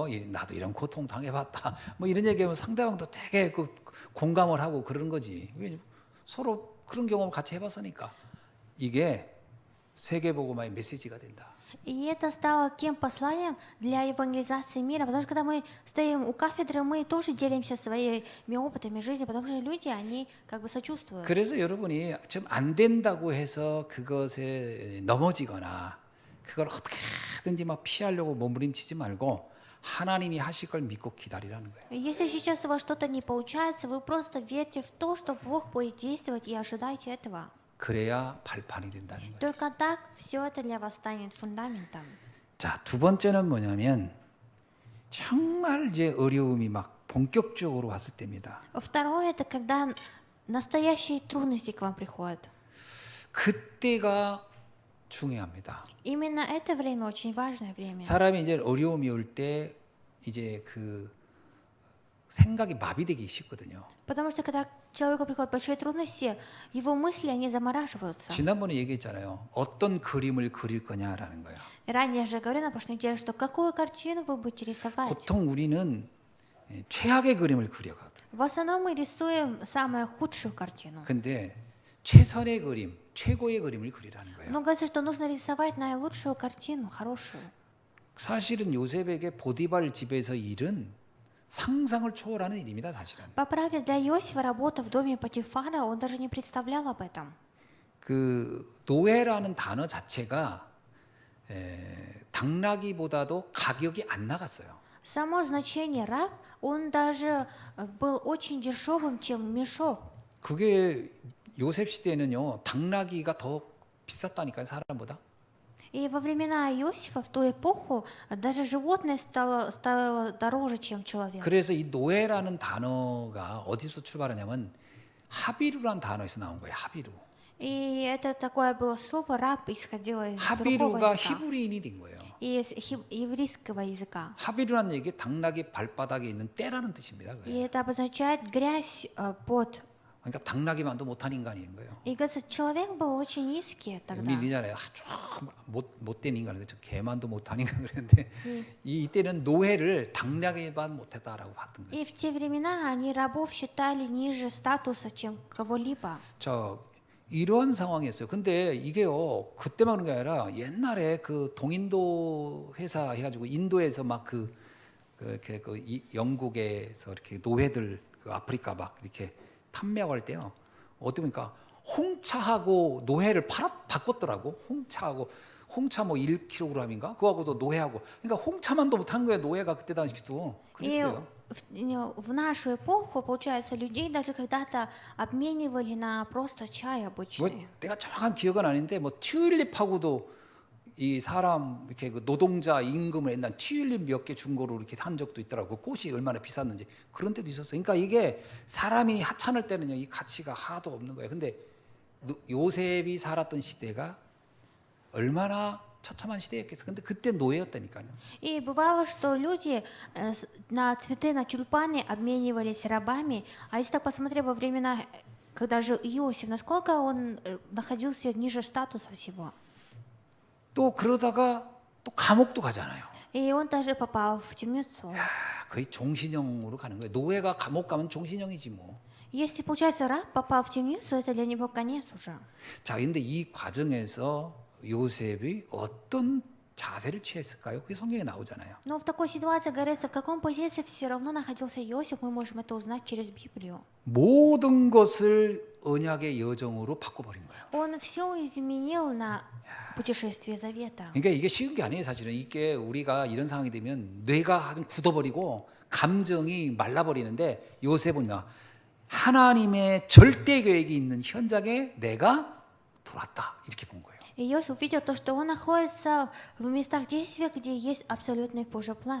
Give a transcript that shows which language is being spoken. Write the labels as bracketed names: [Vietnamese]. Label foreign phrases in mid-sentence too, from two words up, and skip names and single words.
[Korean] 나도 이런 고통 당해봤다. 뭐 이런 얘기하면 상대방도 되게 그 공감을 하고 그러는 거지. 서로 그런 경험을 같이 해봤으니까 이게 세계복음화의 메시지가 된다. [Russian] И это стало тем посланием для евангелизации мира, потому что когда мы стоим у кафедры, мы тоже делимся своими опытами жизни, потому что люди, они как бы сочувствуют. [Korean] 그래서 여러분이 좀 안 된다고 해서 그것에 넘어지거나 그걸 어떻게든지 막 피하려고 몸부림치지 말고 하나님이 하실 걸 믿고 기다리라는 거예요. [Russian] Если сейчас у вас что-то не получается, вы просто верьте в то, что Бог будет действовать, и ожидайте этого. [Korean] 그래야 발판이 된다는 거죠. [Russian] Только так все это для вас станет фундаментом. [Korean] 자, 두 번째는 뭐냐면 정말 이제 어려움이 막 본격적으로 왔을 때입니다. [Russian] Второе, это когда настоящие трудности к вам приходят. [Korean] 그때가 중요합니다. [Russian] Именно это время очень важное время. [Korean] 사람이 이제 어려움이 올 때 이제 그 생각이 마비되기 쉽거든요. [Russian] Потому что когда человеку приходят большие трудности, его мысли, они замораживаются. [Korean] 지난번에 얘기했잖아요. 어떤 그림을 그릴 거냐라는 거예요. [Russian] И ранее я же говорила на прошлой неделе, что какую картину вы будете рисовать. [Korean] 보통 우리는 최악의 그림을 그려거든. [Russian] В основном мы рисуем самую худшую картину. [Korean] 근데 최선의 그림, 최고의 그림을 그리라는 거예요. [Russian] Но говорится, что нужно рисовать наилучшую картину, хорошую. [Korean] 사실은 요셉에게 보디발 집에서 일은 상상을 초월하는 일입니다, 사실은. [Russian] По правде, для Иосифа работа в доме Патифара, он даже не представлял об этом. [Korean] 그 노예라는 단어 자체가 당나귀보다도 가격이 안 나갔어요. [Russian] Само значение раб, он даже был очень дешевым, чем мешок. [Korean] 그게 요셉 시대에는요, 당나귀가 더 비쌌다니까요, 사람보다. [Russian] И во времена Иосифа, в ту эпоху, даже животное стоило дороже, чем человек. [Korean] 그래서 이 노예라는 단어가 어디서 출발하냐면 하비루라는 단어에서 나온 거예요. 하비루. [Russian] И это такое было слово «раб» исходило из другого [Korean] 하비루가 [Russian] языка, [Korean] 히브리인이 된 거예요. [Russian] из еврейского языка. [Korean] 하비루라는 얘기 당나귀 발바닥에 있는 때라는 뜻입니다. [Russian] И [Korean] 그게. [Russian] это обозначает грязь под. [Korean] 그러니까 당나귀만도 못한 인간인 거예요. [Russian] И говорится, человек был очень низкий тогда. [Korean] 밀리잖아요. 좀 못된 인간인데 저 개만도 못한 인간 그랬는데 이때는 노예를 당나귀만 못했다라고 봤던 [Russian] И [Korean] 거지. [Russian] в те времена они рабов считали ниже статуса, чем кого-либо. [Korean] 저 이런 상황이었어요. 근데 이게요 그때만 그런 게 아니라 옛날에 그 동인도 회사 해가지고 인도에서 막 영국에서 이렇게 노예들 그 아프리카 막 이렇게 판매하고 할 때요. 어떻게 보니까 홍차하고 노예를 바꿨더라고. 홍차 뭐 1kg인가? 그거하고도 노예하고. 그러니까 홍차만도 못한 거예요. 노예가 그때 당시도. [Russian] И [Korean] 그랬어요. [Russian] в нашу эпоху, получается, людей даже когда-то обменивали на просто чай [Korean] 뭐 [Russian] обычный. [Korean] 내가 정확한 기억은 아닌데 뭐 튤립하고도 이 사람 이렇게 그 노동자 임금을 옛날 튤립 몇 개 준 거로 이렇게 한 적도 있더라고. 꽃이 얼마나 비쌌는지 그런 때도 있었어요. 그러니까 이게 사람이 하찮을 때는요 이 가치가 하나도 없는 거예요. 근데 요셉이 살았던 시대가 얼마나 처참한 시대였겠어. 근데 그때 노예였다니까요. [Russian] И бывало, что люди на цветы, на тюльпаны обменивались рабами. А если так посмотреть во времена, когда жил Иосиф, насколько он находился ниже статуса всего. [Korean] 또 그러다가 또 감옥도 가잖아요. [Russian] И он даже попал в темницу. [Korean] 거의 종신형으로 가는 거예요. 노예가 감옥 가면 종신형이지 뭐. [Russian] Если, получается, раб попал в темницу, это для него конец уже. [Korean] 자, 근데 이 과정에서 요셉이 어떤 자세를 취했을까요? 그게 성경에 나오잖아요. [Russian] Но в такой ситуации говорится, в каком позиции все равно находился Иосиф, мы можем это узнать через Библию. [Korean] 모든 것을 언약의 여정으로 바꿔버린 거예요. [Russian] Он все изменил на путешествие завета. [Korean] 그러니까 이게 쉬운 게 아니에요, 사실은. 이게 우리가 이런 상황이 되면 뇌가 좀 굳어버리고 감정이 말라버리는데 요셉은 하나님의 절대 계획이 있는 현장에 내가 들어왔다 이렇게 본 거예요. [Russian] И Иосиф увидел то, что он находится в местах действия, где есть абсолютный Божий план.